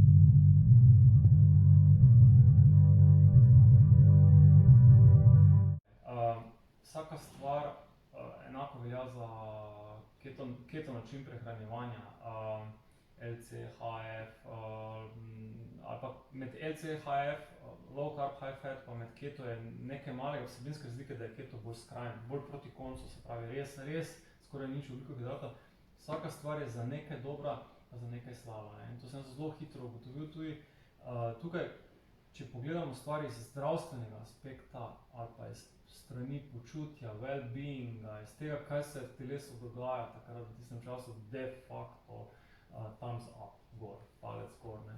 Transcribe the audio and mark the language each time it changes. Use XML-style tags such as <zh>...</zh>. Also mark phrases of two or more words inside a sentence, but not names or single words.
<sl>Vsaka stvar enako velja za keto način prehranjevanja. LCHF ali pa med LCHF,</sl> <en>low carb, high fat,</en> <sl>pa med keto je nekaj malega vsebinske razlike, da je keto bolj skrajen, bolj proti koncu, se pravi res skoraj nič ugljikohidratov. Vsaka stvar je za nekaj dobra, pa za nekaj slaba, ne? In to sem zelo hitro ugotovil tudi. Tukaj, če pogledamo stvari iz zdravstvenega aspekta ali pa iz strani počutja, well-beinga, iz tega, kaj se v telesu dogaja takrat v tistem času,</sl> <la>de facto</la> <en>thumbs up,</en> <sl>gor, palec gor, ne.</sl>